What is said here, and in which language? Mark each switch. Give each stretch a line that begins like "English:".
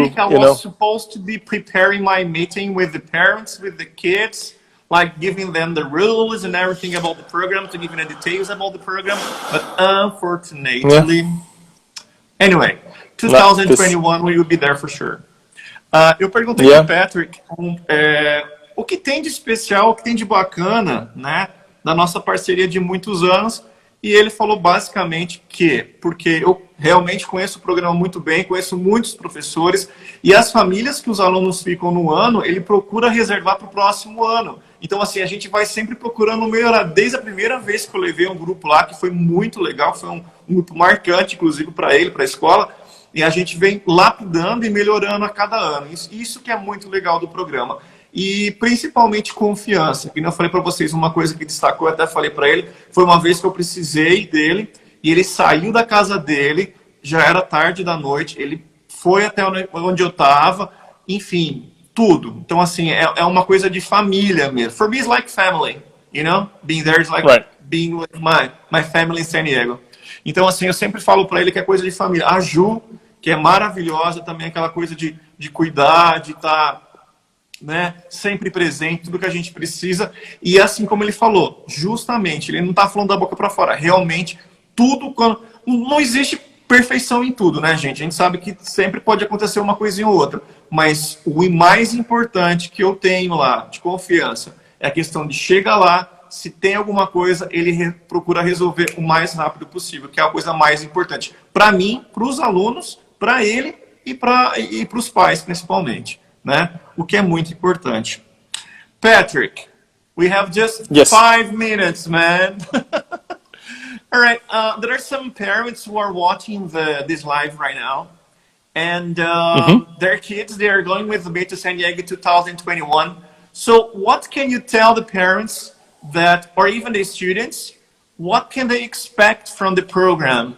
English: week I was supposed to be preparing my meeting with the parents, with the kids, like giving them the rules and everything about the program, to give them the details about the program. But unfortunately, anyway, 2021 we will be there for sure.
Portuguese: Eu perguntei pro Patrick o que tem de especial, o que tem de bacana, né, da nossa parceria de muitos anos, e ele falou basicamente porque eu realmente conheço o programa muito bem, conheço muitos professores, e as famílias que os alunos ficam no ano, ele procura reservar para o próximo ano. Então, assim, a gente vai sempre procurando melhorar. Desde a primeira vez que eu levei um grupo lá, que foi muito legal, foi um grupo marcante, inclusive, para ele, para a escola, e a gente vem lapidando e melhorando a cada ano. Isso que é muito legal do programa. E principalmente confiança. Como eu falei para vocês, uma coisa que destacou, eu até falei para ele, foi uma vez que eu precisei dele, e ele saiu da casa dele, já era tarde da noite, ele foi até onde eu estava, enfim, tudo. Então, assim, é uma coisa de família mesmo.
English: For me, it's like family, Being there is like being with my family in San Diego.
Portuguese: Então, assim, eu sempre falo para ele que é coisa de família. A Ju, que é maravilhosa também, aquela coisa de cuidar, de estar, né, sempre presente, tudo que a gente precisa. E assim como ele falou, justamente, ele não está falando da boca para fora. Realmente, tudo, não existe perfeição em tudo, né, gente? A gente sabe que sempre pode acontecer uma coisinha ou outra. Mas o mais importante que eu tenho lá, de confiança, é a questão de chegar lá, se tem alguma coisa, ele procura resolver o mais rápido possível, que é a coisa mais importante. Para mim, para os alunos, para ele e para os pais, principalmente, né? O que é muito importante.
English: Patrick, we have just 5 minutes, man. All right. There are some parents who are watching this live right now, and their kids, they are going with me to San Diego 2021. So what can you tell the parents that, or even the students, what can they expect from the program?